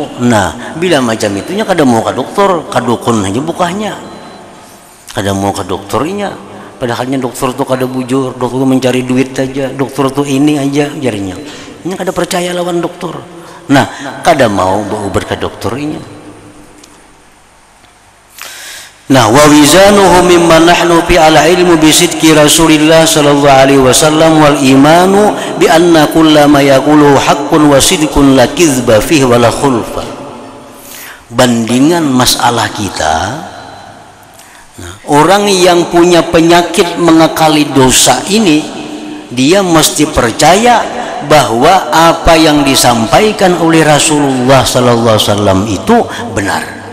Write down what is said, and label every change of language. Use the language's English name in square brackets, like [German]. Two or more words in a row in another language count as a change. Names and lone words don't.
[Banjar] Nah, bila macam itunya kada mau ke dokter, ke dukun aja bukanya, kada mau ke dokternya. Padahalnya dokter itu kada bujur, dokter itu mencari duit aja, dokter itu ini aja jarinya. Ini kada percaya lawan dokter. Nah, kada mau berobat ke dokternya. Nah, [Arabic] ووزانه مما نحن فيه العلم بصدق رسول الله صلى الله عليه وسلم والإيمان بأن كل ما يقول حق وصدق لا كذب فيه ولا خلف. [Banjar] Bandingan masalah kita, nah, orang yang punya penyakit mengakali dosa ini, dia mesti percaya bahwa apa yang disampaikan oleh Rasulullah sallallahu alaihi wasallam itu benar.